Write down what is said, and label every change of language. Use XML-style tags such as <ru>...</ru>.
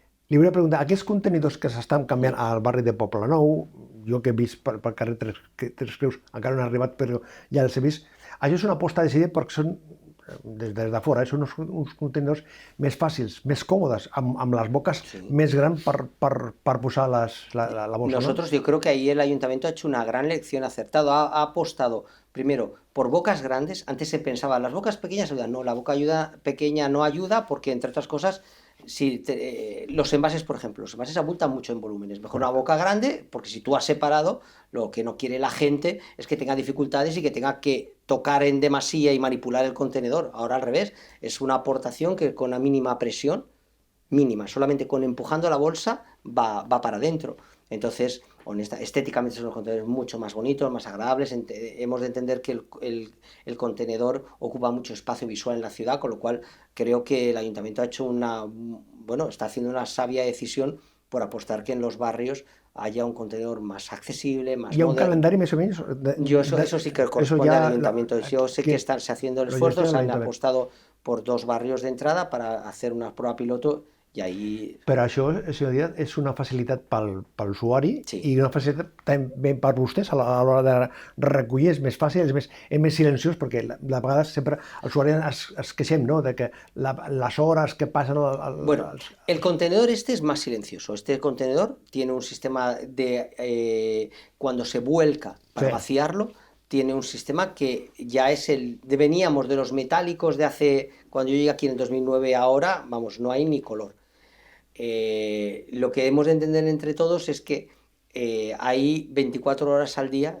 <ca>Li volia preguntar, aquests contenidors que s'estan canviant al barri de Poblenou, jo que he vist pel carrer Tres Creus, encara no he arribat, però ja els he vist, això és una aposta decidida perquè són des de fora, són uns contenidors més fàcils, més còmodes, amb les boques més grans per posar la bolsa.</ca> <es>Nosotros, yo creo que ahí el ayuntamiento ha hecho una gran lección acertada, ha apostado primero por bocas grandes. Antes se pensaba, las bocas pequeñas ayudan, no, la boca pequeña no ayuda porque, entre otras cosas, los envases, por ejemplo, los envases abultan mucho en volúmenes. Mejor una boca grande, porque si tú has separado, lo que no quiere la gente es que tenga dificultades y que tenga que tocar en demasía y manipular el contenedor. Ahora al revés, es una aportación que con una mínima presión, mínima, solamente con empujando la bolsa va para adentro. Entonces, estéticamente son los contenedores mucho más bonitos, más agradables. Hemos de entender que el contenedor ocupa mucho espacio visual en la ciudad, con lo cual creo que el ayuntamiento ha hecho está haciendo una sabia decisión por apostar que en los barrios haya un contenedor más accesible, más moderno. ¿Y un calendario más o menos? Eso sí que corresponde al ayuntamiento. Yo sé que están haciendo el esfuerzo, se han apostado por 2 barrios de entrada para hacer una prueba piloto.</es> <ca>I ahí... Però això, senyor Díaz, és una facilitat pel usuari i una facilitat també per vostès a l'hora de recollir. És més fàcil, és més silenciós, perquè de vegades sempre els usuaris es queixem, ¿no?, de que les hores que passen...</ca> <es>Bueno, el contenedor es más silencioso. Este contenedor tiene un sistema de... cuando se vuelca para vaciarlo, tiene un sistema que ya es veníamos de los metálicos de hace... Cuando yo llegué aquí en el 2009, ahora, vamos, no hay ni color. Lo que hemos de entender entre todos es que hay 24 horas al día.</es>